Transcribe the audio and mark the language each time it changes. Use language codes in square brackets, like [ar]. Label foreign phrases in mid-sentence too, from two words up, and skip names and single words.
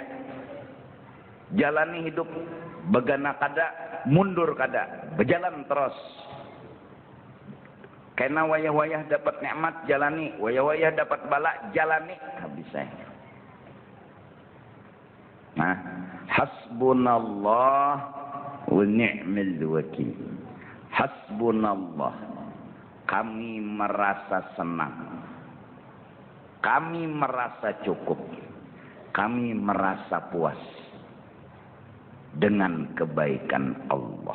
[bjn] Jalani hidup begana kada, mundur kada, berjalan terus. Karena wayah-wayah dapat nikmat jalani, wayah-wayah dapat bala jalani. [id] Habis saya. Nah, [ar] حسبنا الله ونعم الوكيل. [id] Hasbunallah. Kami merasa senang. Kami merasa cukup. Kami merasa puas dengan kebaikan Allah.